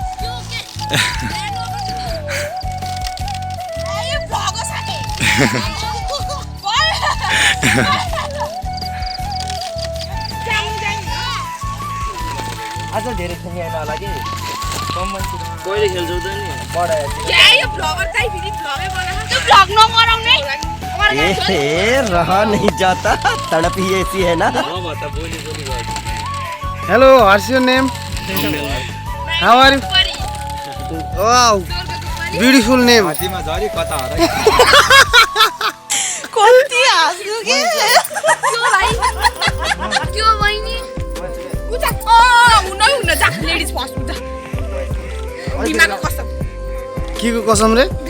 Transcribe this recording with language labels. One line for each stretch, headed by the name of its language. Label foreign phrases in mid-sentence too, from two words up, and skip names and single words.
Nepali: आज धेरै खेल्ने आएन होला कि कहिले खेल्छौ त नि यो भ्लगर चाहिँ फेरि भ्लगै बनाएको त्यो भ्लग नगराउने
Hindi: ए रह नहीं जाता तड़प ही ऐसी है ना
English: hello what's your name how are you wow beautiful name
Nepali: हात्तीमा झरी कता हराइ कति हाँस्नु के त्यो भाइ त्यो बहिनी उता हुन जा
English: ladies first
Nepali: उता दिमागको कसम के को कसम रे